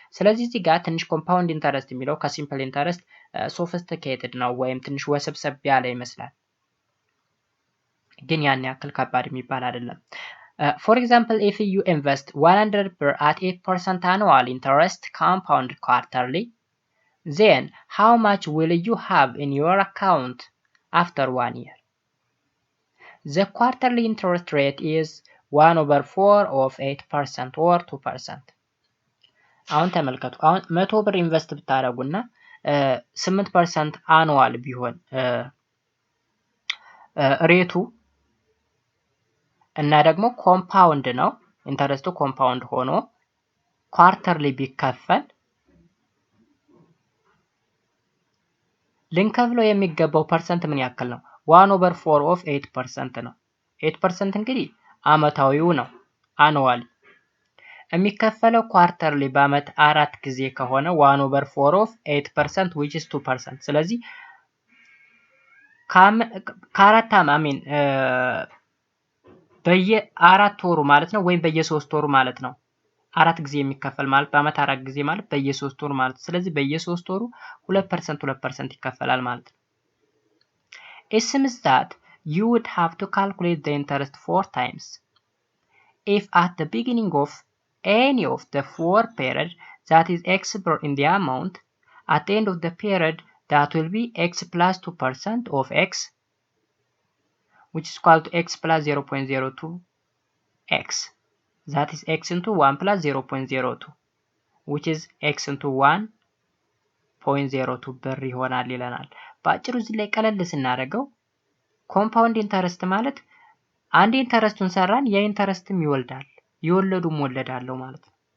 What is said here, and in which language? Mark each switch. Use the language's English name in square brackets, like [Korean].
[Amharic] ስለዚህ እዚህ ጋር ትንሽ ኮምፓውንድ ኢንተረስት የሚለው ከሲምፕል ኢንተረስት ሶፊስቲኬትድ ነው ወይም ትንሽ ወሰብሰብ ያለ ይመስላል፣ ግን ያን ያክል ከባድ የሚባል አይደለም። [English] For example, if you invest 100 per at 8% annual interest compound quarterly, then how much will you have in your account after 1 year? The quarterly interest rate is 1/4 of 8% or 2%. [Amharic] አሁን ተመልከቱ። አሁን 100 ብር ኢንቨስት ብታደርጉና 8% አኑዋል ቢሆን ሬቱ እና ደግሞ ኮምፓውንድ ነው ኢንተረስቱ ኮምፓውንድ ሆኖ ኳርተርሊ ቢከፈል ልንከፍለው የሚገባው ፐርሰንት ምን ያክል ነው? [English] 1/4 of 8% [Amharic] ነው። 8% እንግዲህ አመታዊው ነው አኑዋሊ። የሚከፈለው ኳርተርሊ በአመት 4 ጊዜ ከሆነ 1/4 of 8% [English] which is 2%። [Amharic] ስለዚህ ከአራት አማሚን በየ4 ወሩ ማለት ነው ወይም በየ3 ወሩ ማለት ነው። 4 ጊዜ የሚከፈል ማለት በአመት 4 ጊዜ ማለት በየ3 ወሩ ማለት ስለዚህ በየ3 ወሩ 2% ይከፈላል ማለት ነው። [English] It seems that you would have to calculate the interest 4 times. If at the beginning of any of the 4 periods that is x in the amount, at the end of the period that will be x plus 2% of x, which is equal to x plus 0.02 x. That is x into 1 plus 0.02, which is x into 1.02 [Amharic] ብር ይሆናል ይለናል። በአጭሩ እዚህ ላይ ቀለል ስናደርገው ኮምፓውንድ ኢንተረስት ማለት አንድ ኢንተረስቱን ሰራን ያ ኢንተረስትም ይወልዳል፣ ይወለዱም ወለዳለው ማለት ነው።